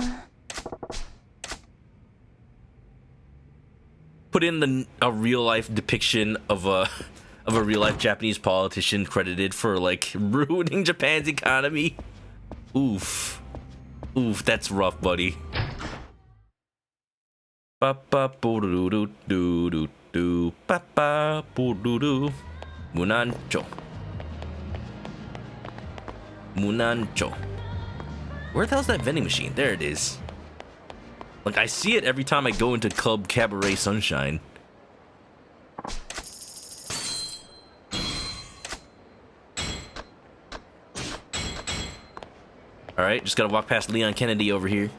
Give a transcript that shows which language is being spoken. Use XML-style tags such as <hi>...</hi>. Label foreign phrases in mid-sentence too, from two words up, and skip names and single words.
<en>Put in a real-life depiction of a real-life Japanese politician credited for, like, ruining Japan's economy. Oof. Oof, that's rough, buddy. Ba-ba-bo-do-do-do-do-do. Ba-ba-bo-do-do. Munancho. Munancho. Where the hell's that vending machine? There it is. Like, I see it every time I go into Club Cabaret Sunshine. Alright, just gotta walk past Leon Kennedy over here.</en>